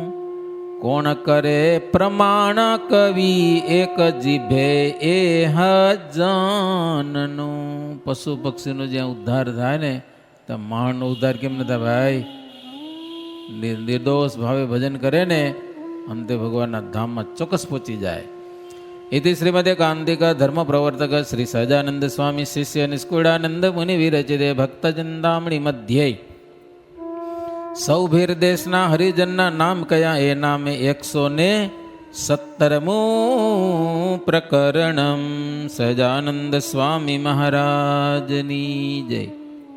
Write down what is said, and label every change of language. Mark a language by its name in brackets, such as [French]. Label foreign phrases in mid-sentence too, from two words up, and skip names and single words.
[Gujarati] કોણ કરે પ્રમાણ કવિ, એક જીભે એ હજાનનું. પશુ પક્ષીનો જ્યાં ઉદ્ધાર થાય ને, ત્યાં માણનો ઉદ્ધાર કેમ ન થાય ભાઈ? નિર્દોષ ભાવે ભજન કરે ને, અંતે ભગવાનના ધામમાં ચોક્કસ પહોંચી જાય. [Sanskrit] इति श्रीमदे कांतिक धर्म प्रवर्तक श्री सहजानंद स्वामी शिष्य निष्कुळानंद मुनि विरचिते भक्तचिंतामणि मध्ये सौभीर [Gujarati] દેશના હરિજનના નામ કયા એ નામે 117મુ [Sanskrit] प्रकरणम सहजानंद स्वामी [Gujarati] મહારાજની જય।